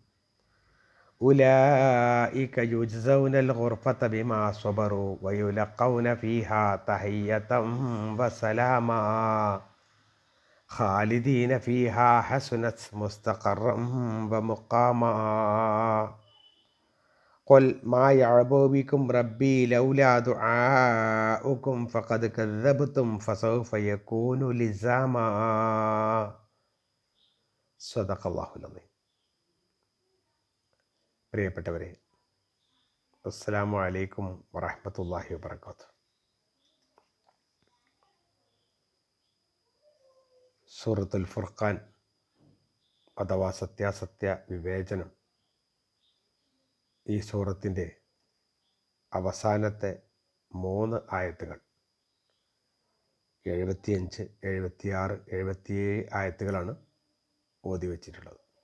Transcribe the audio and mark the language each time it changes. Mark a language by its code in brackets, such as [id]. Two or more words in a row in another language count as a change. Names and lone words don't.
[ar] أولئك يجزون الغرفة بما صبروا ويلقون فيها تحية وسلاما خالدين فيها حسنت مستقرا ومقاما. قل ما يعبأ بكم ربي لولا دعاؤكم فقد كذبتم فسوف يكون لزاما. صدق الله العظيم. [ml] പ്രിയപ്പെട്ടവരെ, [ar] السلام عليكم ورحمة الله وبركاته. [ml] സൂറത്തുൽ ഫുർഖാൻ അഥവാ സത്യാസത്യ വിവേചനം, ഈ സൂറത്തിൻ്റെ അവസാനത്തെ 3 ആയത്തുകൾ 75, 76, 77 ആയത്തുകളാണ് ഓതി വച്ചിട്ടുള്ളത്.